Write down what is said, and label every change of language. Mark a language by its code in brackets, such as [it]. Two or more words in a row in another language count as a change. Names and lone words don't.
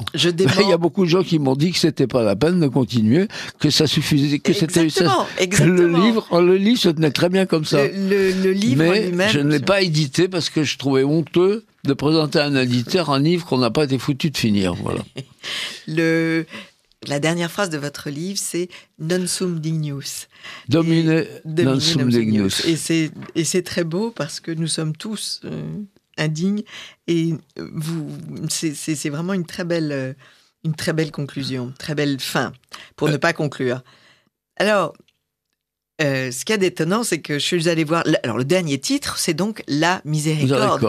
[fr] Il y a beaucoup de gens qui m'ont dit que c'était pas la peine de continuer, que ça suffisait, que c'était ça. Exactement. Le livre se tenait très bien comme ça. Le livre mais lui-même. Je ne l'ai pas édité parce que je trouvais honteux de présenter à un éditeur un livre qu'on n'a pas été foutu de finir. Voilà. La dernière phrase de votre livre, c'est [la] non sum dignus. Domine non sum dignus. [fr] Et c'est très beau parce que nous sommes tous indignes et c'est vraiment une très belle conclusion, très belle fin pour ne pas conclure. Alors, ce qu'il y a d'étonnant, c'est que je suis allée voir. Alors, le dernier titre, c'est donc La Miséricorde,